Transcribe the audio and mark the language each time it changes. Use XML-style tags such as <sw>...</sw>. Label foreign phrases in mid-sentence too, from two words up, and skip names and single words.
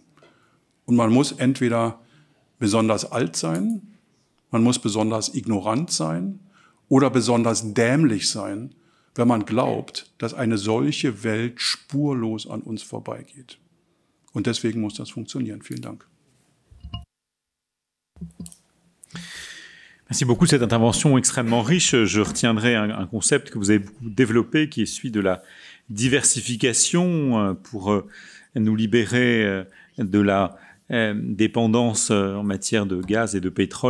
<de>Und man muss entweder besonders alt sein, man muss besonders ignorant sein oder besonders dämlich sein, wenn man glaubt, dass eine solche Welt spurlos an uns vorbeigeht. Und deswegen muss das funktionieren. Vielen Dank.</de> <fr>Merci beaucoup de cette intervention extrêmement riche. Je retiendrai un concept que vous avez beaucoup développé, qui est celui de la diversification pour nous libérer de la dépendance en matière de gaz et de pétrole.</fr>